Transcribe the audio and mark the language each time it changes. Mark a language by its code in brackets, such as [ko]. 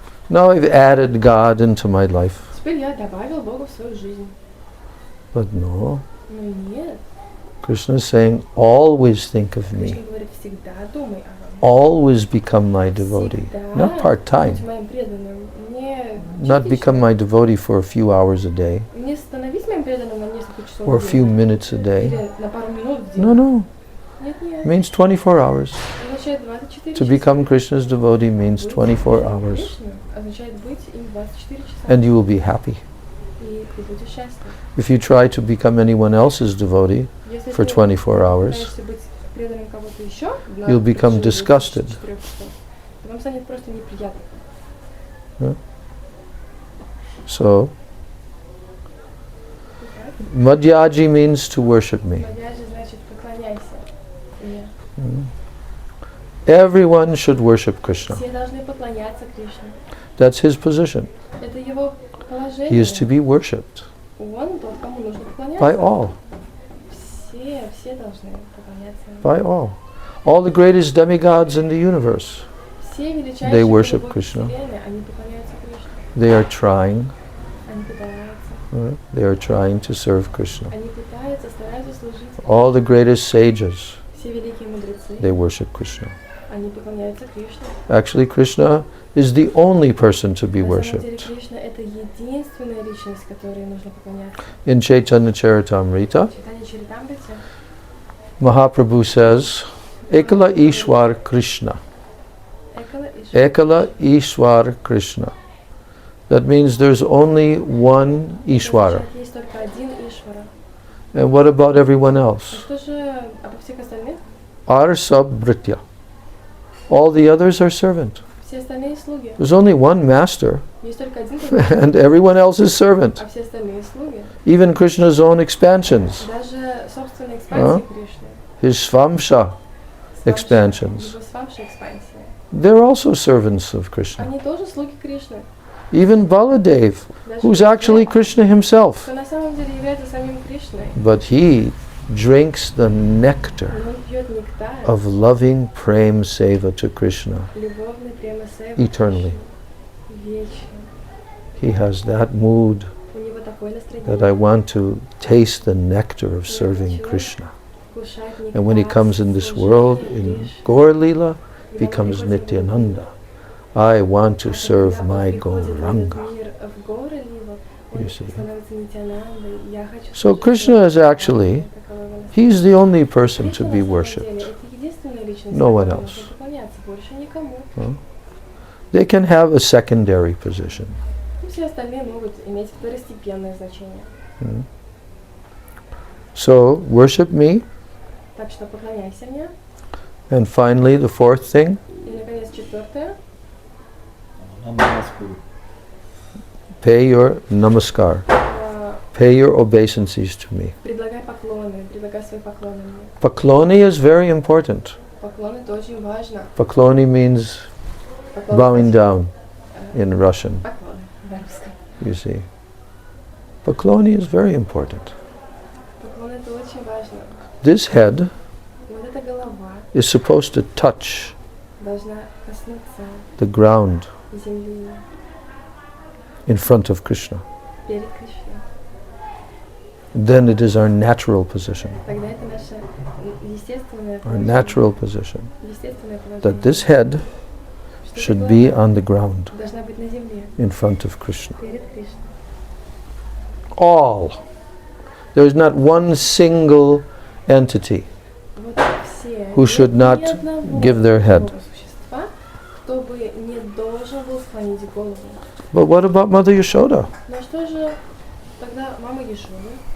[en] Now I've added God into my life. [ru] Теперь я добавил Бога в свою жизнь. [en] But no, [ru] Ну нет. [en] Krishna is saying, always think of me. [ru] Кришна говорит, всегда думай о мне. [en] Always become my devotee. [ru] Всегда [en] Not part-time. [ru] будь моим преданным. Не [en] Not [ru] частично. [en] become my devotee for a few hours a day [ru] Не становись моим преданным на несколько часов [en] or a [ru] в [en] few [ru] день. [en] minutes a day. [ru] Или на пару минут в день. [en] No, no. [ru] Нет, нет. [en] It means 24 hours. [ru] Означает 24 [en] To [ru] часа. [en] become Krishna's devotee means [ru] Быть [en] 24 [ru] преданным [en] hours. [ru] Кришне означает быть им 24 часа. [en] And you will be happy. [ru] И ты будешь счастлив. [en] If you try to become anyone else's devotee [ru] Если [en] for [ru] ты [en] 24 hours, [ru] пытаешься быть преданным кого-то еще, на [en] you'll become [ru] протяжении [en] disgusted. [ru] 24 часов, то вам станет просто неприятно. [en] So, Madhyaji means to worship me. [ru] Мадьяджи значит поклоняйся мне. [en] Everyone should worship Krishna. [ru] Все должны поклоняться Кришне. [en] That's his position. [ru] Это его положение. [en] He is to be worshipped [ru] Он тот, кому нужно поклоняться. [en] by all. [ru] Все должны поклоняться. [en] By all. All the greatest demigods in the universe. [ru] Все величайшие [en] They worship [ru] боги [en] Krishna. [ru] Вселенной, они поклоняются Кришне. [en] They are trying. [ru] Они пытаются. [en] They are trying to serve Krishna. [ru] Они пытаются, стараются служить. [en] All the greatest sages, [ru] Все великие мудрецы, [en] they worship Krishna. [ru] они поклоняются Кришне. [en] Actually, Krishna is the only person to be [ru] На самом деле [en] worshipped. [ru] Кришна это единственная личность, которой нужно поклоняться. [en] In Chaitanya Charitamrita, [ru] Читание Чаритамрити [en] Mahaprabhu says, [sa] Ekala Ishwar Krishna. Ekala Ishwar Krishna. [en] That means there's only one Ishwara. [ru] Есть только один Ишвара. [en] And what about everyone [ru] А [en] else? [ru] что же обо всех остальных? [sa] Arsab Britya. [en] All the others are servant. [ru] Все остальные слуги. [en] There's only one master, [ru] Есть только один слуга, [en] and everyone else is servant. [ru] а все остальные слуги. [en] Even Krishna's own expansions, [ru] Даже собственные экспансии Кришны. [en] his Svamsha expansions, [ru] Его свамши экспансии. [en] they're also servants of Krishna. [ru] Они тоже слуги Кришны. [en] Even Baladev, [ru] Даже [en] who's actually Krishna himself, [ru] кто на самом деле является самим Кришной. [en] but he drinks the nectar [ru] Но он пьет нектар, [en] of loving prem seva to Krishna [ru] любовный према сейва [en] eternally. [ru] вечно. [en] He has that mood [ru] У него такое [en] that I [ru] настроение. [en] want to taste the nectar of serving Krishna. [ru] Вкушать нектар, [en] And when he comes in this [ru] служения [en] world, in [ru] Кришне. [en] Gaur Lila, [ru] И [en] becomes [ru] когда он приходит в [en] Nityananda. I want to [ru] А [en] serve [ru] когда он [en] my [ru] приходит в этот [en] Gauranga. [ru] мир, в горы Лила, он [en] You see. [ru] становится Нитянандой. Я хочу [en] So [ru] служить [en] Krishna is [ru] Господу. [en] actually, [ru] Таковой его [en] he's the only person to [ru] Кришна [en] be [ru] на самом [en] worshipped. [ru] деле это единственная личность, [en] No one [ru] которой [en] else. [ru] нужно поклоняться, больше никому. [en] They can have a secondary position. [ru] Ну, все остальные могут иметь второстепенное значение. [en] So worship me. [ru] Так что поклоняйся мне. [en] And finally, the fourth thing, [ru] И, наконец, четвертое. [sa] Намаскуру. [en] pay your namaskar. Pay your obeisances to me. [ru] Предлагай поклоны, предлагай свои поклоны мне. [en] Pakloni is very important. [ru] Поклоны это очень важно. [en] Pakloni means [ru] Поклоны [en] bowing [ru] значит, [en] down in Russian, [ru] поклоны на русском. [en] you see. Pakloni is very important. [ru] Поклоны это очень важно. [en] This head [ru] Вот эта голова [en] is supposed to touch [ru] должна коснуться [en] the ground [ru] земли [en] in front of Krishna. [ru] перед Кришной. [en] Then it is our natural position, [ru] Тогда это наше естественное [en] our [ru] положение. [en] natural position, [ru] Естественное [en] that [ru] положение. [en] this head [ru] Что [en] should [ru] эта [en] be [ru] голова [en] on the ground [ru] должна быть на земле [en] in front of Krishna. [ru] перед Кришной. [en] All. There is not one single entity [ru] Вот все. [en] who should not [ru] Ни одного [en] give their head. [ru] живого существа, кто бы не должен был склонить голову. [en] But what about Mother Yashoda? [ru] Но что же тогда мама Ешовы?